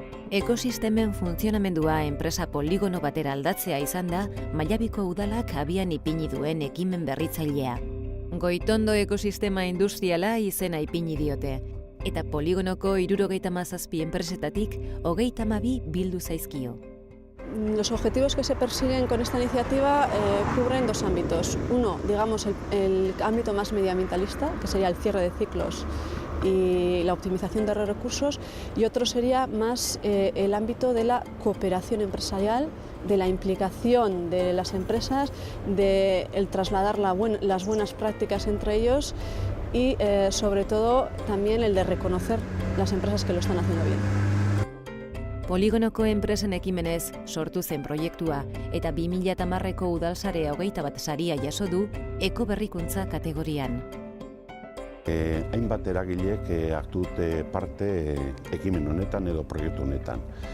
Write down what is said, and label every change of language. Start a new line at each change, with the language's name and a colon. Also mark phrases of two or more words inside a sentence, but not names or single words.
Basque: Ekosistemen funtzionamendua enpresa poligono batera aldatzea izan da Mallabiko udalak abian ipini duen ekimen berritzailea. Goitondo ekosistema industriala izena ipini diote, eta poligonoko 77 enpresetatik 32 bildu zaizkio.
Spanish: Los objetivos que se persiguen con esta iniciativa cubren dos ámbitos. Uno, digamos, el ámbito más medioambientalista, que sería el cierre de ciclos y la optimización de los recursos, y otro sería más el ámbito de la cooperación empresarial, de la implicación de las empresas, de el trasladar las buenas prácticas entre ellos y sobre todo también el de reconocer las empresas que lo están haciendo bien.
Basque: Poligonoko enpresen ekimenez sortu zen proiektua eta 2010ko udalsarea 21 saria jaso du ekoberrikuntza kategorian. Hainbat eragilek hartu dute parte ekimen honetan edo proiektu honetan.